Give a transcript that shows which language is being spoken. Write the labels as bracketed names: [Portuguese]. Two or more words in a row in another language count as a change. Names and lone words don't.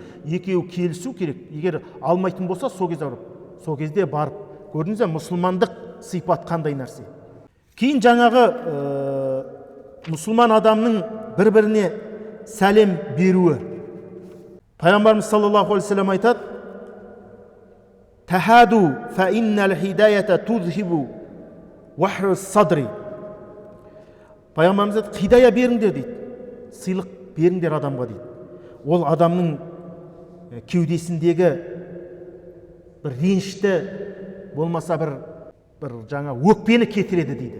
[Kazakh] Екеуі келісу керек. Егер алмайтын болса, сол кезде барып. Көрдіңіз бе, мұсылмандық сипат қандай нәрсе. Кейін жаңағы мұсылман адамның бір-біріне сәлем беруі. [Arabic] Пайғамбарымыз صلى الله عليه وسلم айтады: "تهادوا فإن الهدية تذهب وحر الصدر". [Kazakh] Пайғамбарымыз айтады: "Хидая беріңдер" дейді. Сыйлық беріңдер адамға дейді. Ол адамның кеудесіндегі бір ренішті, болмаса бір жаңа өкпені кетіреді дейді.